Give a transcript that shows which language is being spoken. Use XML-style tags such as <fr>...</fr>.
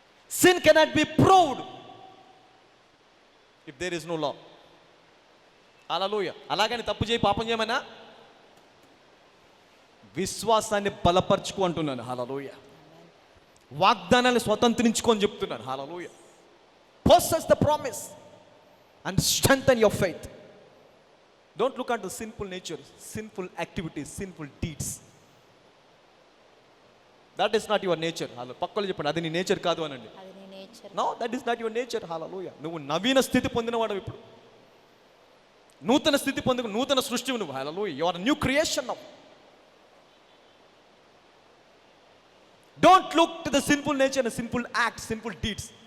<en>Sin cannot be proved if there is no law. Hallelujah.</en> <te>అలాగని తప్పు చేయి, పాపం చేయమన్నా? విశ్వాసాన్ని బలపరచుకో అంటున్నాను. హల్లెలూయా. వాగ్దానాన్ని స్వతంత్రించుకొని చెప్తున్నాను. హల్లెలూయా.</te> <en>possess the promise and strengthen your faith. Don't look at the sinful nature, sinful activities, sinful deeds. That is not your nature.</en> <te>Hello పక్కలు చెప్పండి, అది నీ నేచర్ కాదు అనండి.</te> <en>No, that is not your nature.</en> <te>హల్లెలూయా. నువ్వు నవీన స్థితి పొందినవాడు, ఇప్పుడు నూతన స్థితి పొందిన నూతన సృష్టి నువ్వు. హల్లెలూయా.</te> <en>You are a new creation now. Don't look to the sinful nature and sinful acts, sinful deeds.</en>